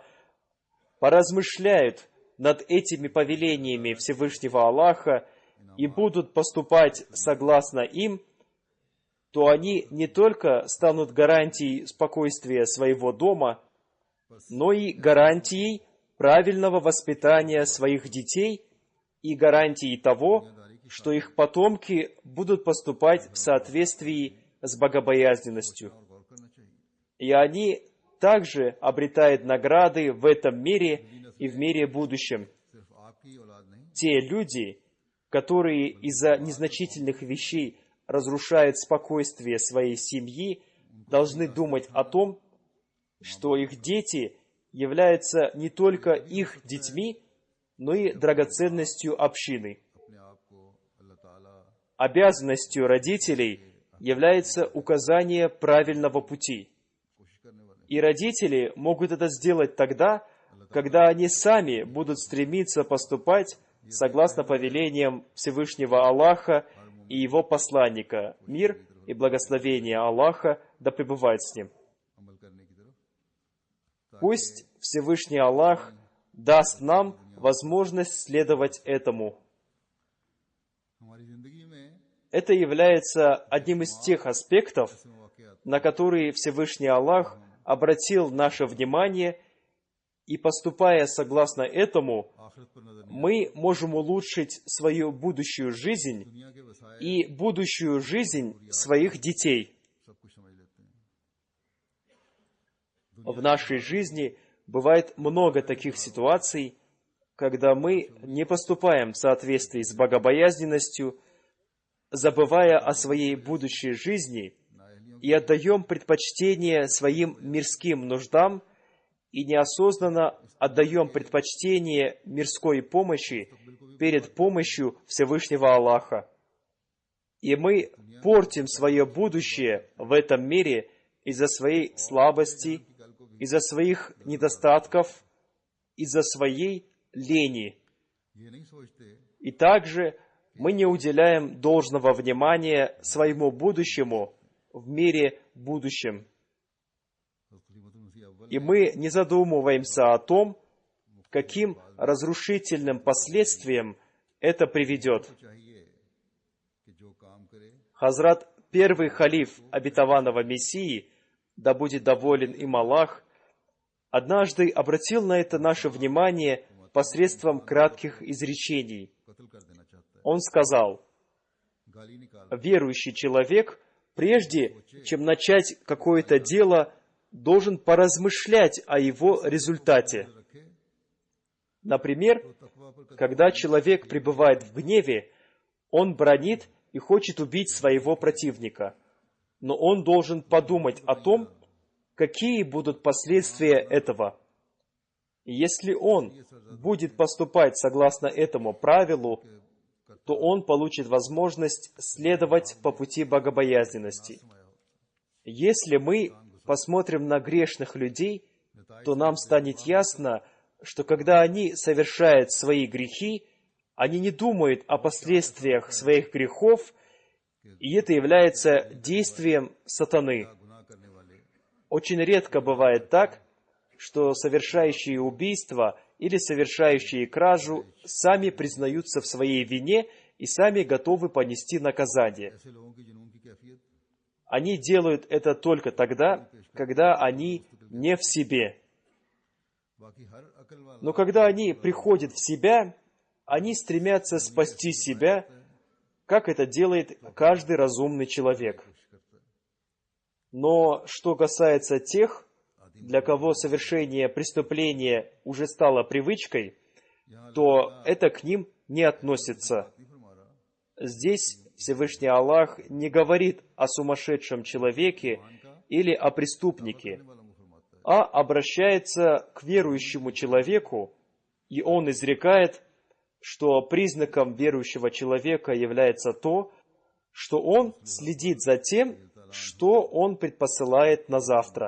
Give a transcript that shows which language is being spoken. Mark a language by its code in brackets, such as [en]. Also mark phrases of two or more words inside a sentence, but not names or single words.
[ru] поразмышляют над этими повелениями Всевышнего Аллаха и будут поступать согласно им, то они не только станут гарантией спокойствия своего дома, но и гарантией правильного воспитания своих детей и гарантией того, что их потомки будут поступать в соответствии с богобоязненностью. и они также обретают награды в этом мире и в мире будущем. [ur] صرف آپ کی ہی اولاد نہیں, [ru] Те люди, которые из-за незначительных вещей разрушают спокойствие своей семьи, должны думать о том, что их дети являются не только их детьми, но и драгоценностью общины. [ur] اپنے آپ کو اللہ تعالیٰ [ru] Обязанностью родителей является указание правильного пути. [ur] کوشش کرنے والے [ru] И родители могут это сделать тогда, когда они сами будут стремиться поступать согласно повелениям Всевышнего Аллаха и Его посланника. Мир и благословение Аллаха да пребывает с ним. [ur] عمل کرنے کی طرف, [ru] Пусть Всевышний Аллах даст нам возможность следовать этому. [ur] ہماری زندگی میں [ru] Это является одним из тех аспектов, [ur] ایسے موقعے آتے [ru] на которые Всевышний Аллах обратил наше внимание, и поступая согласно этому, [ur] ہیں، آخرت پر نظر نہیں, [ru] мы можем улучшить свою будущую жизнь [ur] دنیا کے وسائل [ru] и будущую жизнь своих детей. [ur] سب کچھ سمجھ لیتے ہیں. [ru] В нашей жизни бывает много таких ситуаций, когда мы не поступаем в соответствии с богобоязненностью, забывая о своей будущей жизни и отдаем предпочтение своим мирским нуждам и неосознанно отдаем предпочтение мирской помощи перед помощью Всевышнего Аллаха. И мы портим свое будущее в этом мире из-за своей слабости, из-за своих недостатков, из-за своей лени. [ur] یہ نہیں سوچتے [ru] И также мы не уделяем должного внимания своему будущему в мире будущем. И мы не задумываемся о том, каким разрушительным последствиям это приведет. [ur] چاہیے کہ جو کام کرے [ru] Хазрат, первый халиф обетованного Мессии, да будет доволен им Аллах, однажды обратил на это наше внимание посредством кратких изречений. [ur] قتل کر دینا چاہتا [ru] Он сказал: [ur] ہے، گالی نکال [ru] верующий человек, прежде чем начать какое-то дело, должен поразмышлять о его результате. [ur] रखे, [ru] Например, [ur] تقویٰ پر [ru] когда человек пребывает в гневе, он бранит и хочет убить своего противника. Но он должен подумать о том, какие будут последствия этого. И если он будет поступать согласно этому правилу, то он получит возможность следовать по пути богобоязненности. Если мы посмотрим на грешных людей, то нам станет ясно, что когда они совершают свои грехи, они не думают о последствиях своих грехов, и это является действием сатаны. [ur] گناہ کرنے والے [ru] Очень редко бывает так, что совершающие убийство или совершающие кражу сами признаются в своей вине и сами готовы понести наказание. [ur] ایسے لوگوں کی جنون کی کیفیت [ru] Они делают это только тогда, когда они не в себе. [ur] باقی ہر عقل والا [ru] Но когда они приходят в себя, они стремятся спасти себя, как это делает каждый разумный человек. Но что касается тех, для кого совершение преступления уже стало привычкой, то это к ним не относится. [ur] نہیں فرما رہا, [ru] Здесь Всевышний Аллах не говорит о сумасшедшем человеке или о преступнике, [ur] والا منہ فرماتا ہے, [ru] а обращается к верующему человеку, и он изрекает, что признаком верующего человека является то, что он следит за тем, что он предпосылает на завтра.